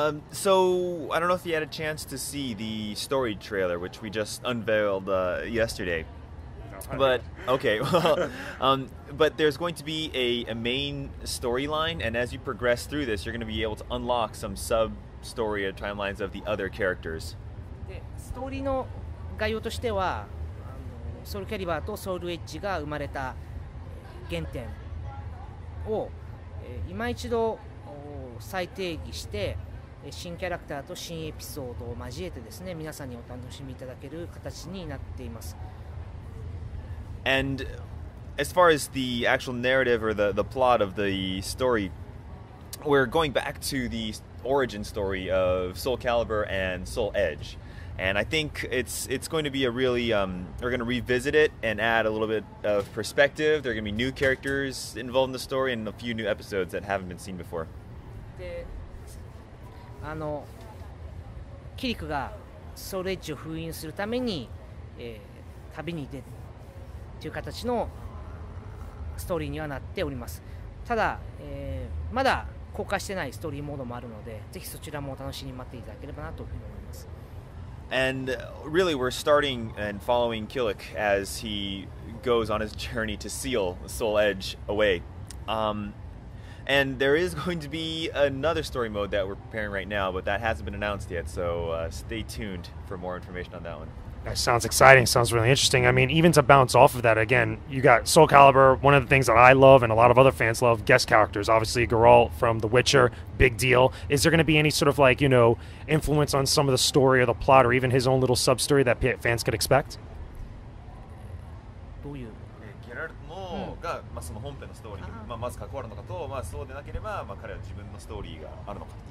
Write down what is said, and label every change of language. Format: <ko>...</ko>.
<en>So I don't know if you had a chance to see the story trailer, which we just unveiled yesterday. But okay, well, but there's going to be a main storyline, and as you progress through this, you're going to be able to unlock some sub-story or timelines of the other characters.</en> <ja>でストーリーの概要としては、ソウルキャリバーとソウルエッジが生まれた原点を今一度再定義して、新キャラクターと新エピソードを交えてですね、皆さんにお楽しみいただける形になっています。</ja> <en>And as far as the actual narrative or the plot of the story, we're going back to the origin story of Soul Calibur and Soul Edge. And I think it's going to be a really, we're going to revisit it and add a little bit of perspective. There are going to be new characters involved in the story and a few new episodes that haven't been seen before.</en> <ja>で、キリクがソウルエッジを封印するために、旅に出るという形のストーリーにはなっております。ただ、まだ公開してないストーリーモードもあるので、ぜひそちらもお楽しみに待っていただければなというふうに思います。</ja> <en>And really, we're starting and following Killick as he goes on his journey to seal Soul Edge away. And there is going to be another story mode that we're preparing right now, but that hasn't been announced yet, so stay tuned for more information on that one. That sounds exciting. Sounds really interesting. I mean, even to bounce off of that, again, you got Soul Calibur. One of the things that I love and a lot of other fans love, guest characters. Obviously, Geralt from The Witcher, big deal. Is there going to be any sort of like, you know, influence on some of the story or the plot or even his own little sub-story that fans could expect?</en> <ja>どういうゲラルトのが、まあ、その本編のストーリーに、まず関わるのかと、そうでなければ、彼は自分のストーリーがあるのか。</ja>